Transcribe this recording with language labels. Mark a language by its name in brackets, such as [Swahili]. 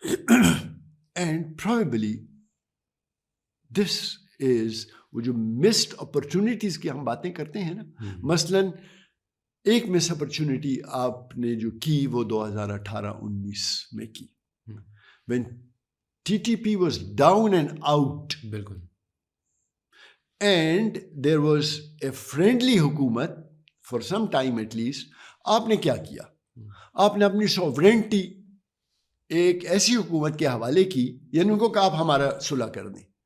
[English] and probably this is [Urdu] وہ جو missed opportunities کی ہم باتیں کرتے ہیں نا, مثلاً ایک مس اپرچونیٹی آپ نے جو کی وہ 2018-19 میں کی, [English] when TTP was down and out, [Urdu] بالکل, [English] and there was a friendly حکومت for some time at least. [Urdu] آپ نے کیا کیا, آپ نے اپنی سوورنٹی ایک ایسی حکومت کے حوالے کی, یعنی ان کو کہا آپ ہمارا صلح کر دیں.